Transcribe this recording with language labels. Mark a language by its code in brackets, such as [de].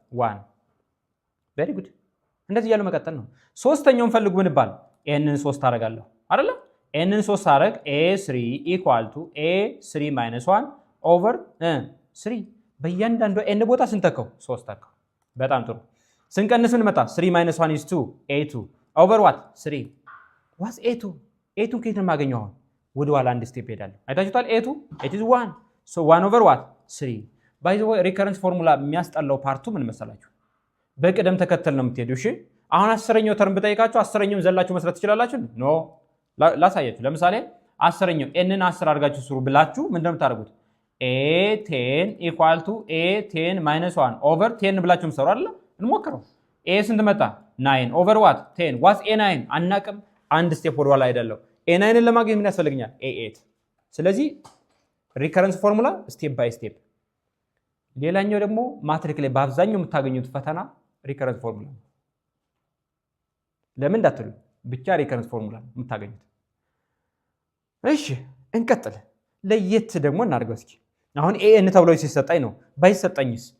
[am] 1 ቬሪ ጉድ። እንደዚህ እያሉ መቀጠል ነው። ሶስተኛውን ፈልጉ ብንባል ኤንን 3 አደርጋለሁ አይደለ? ኤንን 3 አደርግ ኤ3 [en] ኢኳል ቱ ኤ3 ማይነስ 1 ኦቨር 3 [am] በእያንዳንዱ ኤን ቦታ ስንተከው 3 ተከው። በጣም ጥሩ። ስንቀንስ ምን መጣ? [en] 3 minus 1 is 2 a2 over what 3 what's a2 a2 [am] ከየት ነው የማገኘው? አሁን ወደ ኋላ አንድ ስቴፕ ሄዳለሁ። አይታችሁታል? [en] a2 it is 1 so 1 over what 3 by the way ሪከረንስ ፎርሙላ [am] የሚያስጠላው ፓርቱ ምን መሰላችሁ? በቅደም ተከተል ነው የምትሄዱ። እሺ አሁን 10ኛው ተርም ብጠይቃችሁ 10ኛውን ዘላችሁ መስራት ትችላላችሁ? ኖ ላሳያችሁ። ለምሳሌ 10ኛው ኤንን 10 አድርጋችሁ ስሩ ብላችሁ ምንድን ነው የምታደርጉት? [en] a10 equal to a10 minus 1 over 10 [am] ብላችሁ ምሰሩ አይደል? እንሞክረው። a ስንት መጣ? [en] 9 over what 10 what's a9 [am] አናቅም። አንድ ስቴፕ ወደ ኋላ አይደለም። a9ን ለማግኘት ምን ያስፈልገኛል? a8። ስለዚህ ሪከረንስ ፎርሙላ ስቴፕ ባይ ስቴፕ። ሌላኛው ደግሞ ማትሪክ ላይ በአብዛኛው የምታገኙት ፈተና ሪከረንስ ፎርሙላ ነው። ለምን እንዳትሉ ብቻ ሪከረንስ ፎርሙላ ነው የምታገኙት። እሺ እንቀጥል። ለየት ደግሞ እናድርገው እስኪ። አሁን ኤኤን ተብሎ ሲሰጣኝ ነው። ባይሰጣኝስ?